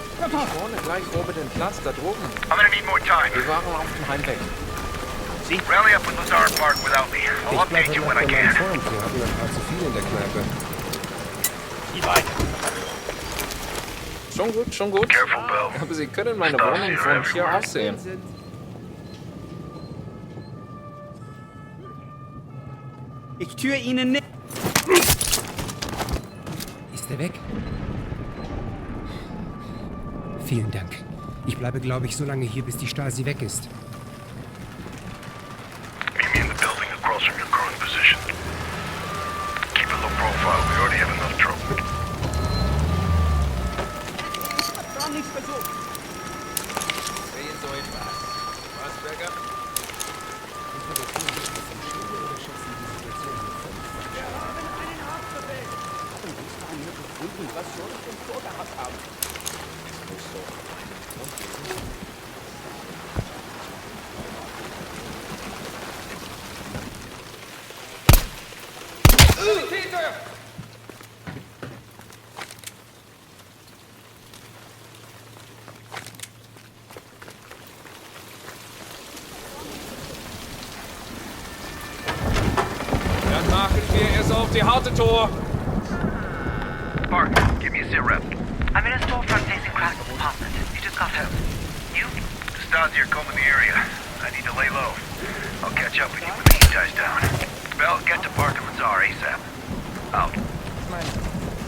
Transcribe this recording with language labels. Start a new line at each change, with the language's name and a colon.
German: Vorne gleich oben den Platz, da droben.
English: I'm gonna need more time.
German: Wir waren auf dem Heimweg.
English: Rally up with Lazar Park without me. I'll update you when I can.
German: Wir hatten ein paar zu viel in der Kneipe. Wie weit? Schon gut, schon gut.
English: Careful, Bill.
German: Aber Sie können meine Wohnung von hier aus sehen. Ich tue Ihnen nicht. Ist er weg? Vielen Dank. Ich bleibe, glaube ich, so lange hier, bis die Stasi weg ist.
English: Meet me in the building across from your current position. profile. We already have enough trouble.
German: Dann machen wir es auf die harte Tour.
English: Park, give me a sit rep. I'm in a storefront facing Kraft's apartment. You just got home. You? Stasier combing the area. I need to lay low. I'll catch up with you when the heat dies down. Bell, get to Park and Lazar ASAP. Out.